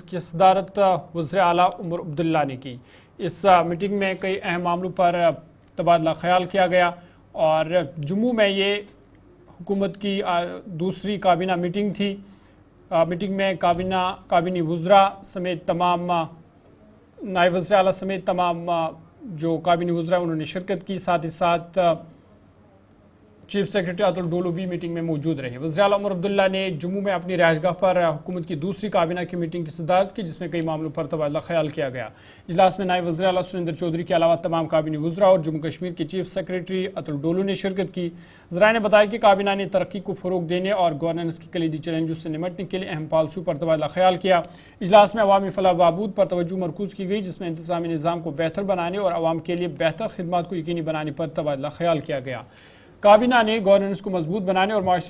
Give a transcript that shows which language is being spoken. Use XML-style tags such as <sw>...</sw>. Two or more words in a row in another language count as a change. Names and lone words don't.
<ur>کی صدارت وزیر اعلیٰ عمر عبداللہ نے کی اس میٹنگ میں کئی اہم معاملوں پر تبادلہ خیال کیا گیا اور جموں میں یہ حکومت کی دوسری کابینہ میٹنگ تھی میٹنگ میں کابینی وزراء سمیت تمام نائب وزیر اعلیٰ سمیت تمام جو کابینی وزراء انہوں نے شرکت کی ساتھ ہی ساتھ چیف سیکرٹری اتل ڈولو بھی میٹنگ میں موجود رہے وزیر اعلیٰ عمر عبداللہ نے جموں میں اپنی رہائش گاہ پر حکومت کی دوسری کابینہ کی میٹنگ کی صدارت کی جس میں کئی معاملوں پر تبادلہ خیال کیا گیا اجلاس میں نائب وزیر اعلیٰ سریندر چودھری کے علاوہ تمام کابینی وزراء اور جموں کشمیر کے چیف سیکرٹری اتل ڈولو نے شرکت کی ذرائع نے بتایا کہ کابینہ نے ترقی کو فروغ دینے اور گورننس کی کلیدی چیلنجوں سے نمٹنے کے لیے اہم پالیسیوں پر تبادلہ خیال کیا اجلاس میں عوامی فلاح و بہبود پر توجہ مرکوز کی گئی جس میں انتظامی نظام کو بہتر بنانے اور عوام کے لیے بہتر خدمات کو یقینی بنانے پر تبادلہ خیال کیا گیا کابینہ نے گورننس کو مضبوط بنانے اور معاشرے</ur>